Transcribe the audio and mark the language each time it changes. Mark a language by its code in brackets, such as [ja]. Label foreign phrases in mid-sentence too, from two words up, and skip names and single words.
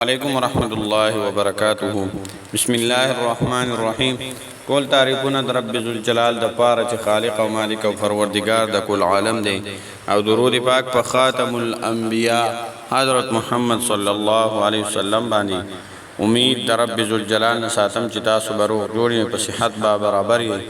[ar] علیکم ورحمۃ اللہ وبرکاتہ بسم اللہ الرحمن الرحیم [ps] کول تعریفونه در رب ذوالجلال د پاره چې خالق او مالک او پروردگار د کل عالم دی او درود پاک په خاتم الانبیاء حضرت محمد [ar] صلی الله علیه وسلم [ps] باندې امید در رب ذوالجلال ساتم چې تاسو برو جوړی په صحت با برابر